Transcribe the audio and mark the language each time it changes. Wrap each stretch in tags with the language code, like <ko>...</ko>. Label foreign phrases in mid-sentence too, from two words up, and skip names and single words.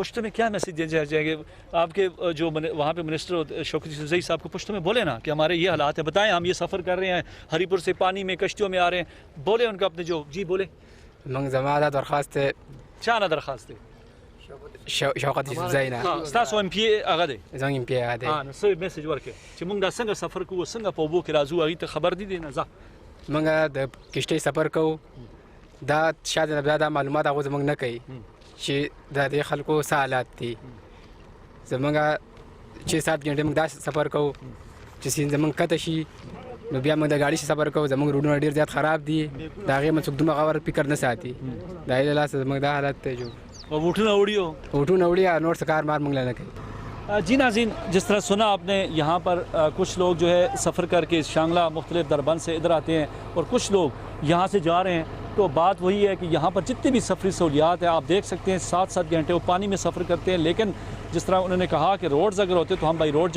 <ur>پشتو میں کیا میسج دیا جائے گا؟ آپ کے جو وہاں پہ منسٹر شوکت یوسفزئی صاحب کو پشتو میں بولے نا کہ ہمارے یہ حالات ہیں، بتائیں ہم یہ سفر کر رہے ہیں، ہری پور سے پانی میں کشتیوں میں آ رہے ہیں، بولے ان کا اپنے جو. جی بولے. منگ زمانہ درخواست ہے. کیا نا درخواست ہے؟</ur> <ps>شوکت یوسف زای نه ستاسو ام پی هغه دی زنګ ایم پی دی نو څه میسج ورکړي چې موږ دا څنګه سفر کوو څنګه په اوبو کې راځو هغې ته خبر دي نه ځه موږ د کشتۍ سفر کوو دا شاید بیا دا معلومات هغه زموږ نه کوي چې د دې خلکو څه حالات دي زموږ 6-7 غنټې موږ دا سفر کوو چې سیند زموږ کته شي نو بیا موږ د ګاډي سفر کوو زموږ روډونه ډېر زیات خراب دي د هغې موږ څوک دومره غور فکر نه ساتي د هغې له لاسه زموږ دا حالت دی جو ووټونه وړي ہو ووټونه وړي یا نور څه کار مار موږ له نه کوي</ps> <ur>جی ناظرین جس طرح سنا آپ نے یہاں پر کچھ لوگ جو ہے سفر کر کے شانگلہ مختلف دربند سے ادھر آتے ہیں اور کچھ لوگ یہاں سے جا رہے ہیں تو بات وہی ہے کہ یہاں پر جتنی بھی سفری سہولیات ہیں آپ دیکھ سکتے ہیں 7-7 گھنٹے وہ پانی میں سفر کرتے ہیں لیکن جس طرح انہوں نے کہا کہ روڈز اگر ہوتے تو ہم</ur> <en>by road</en>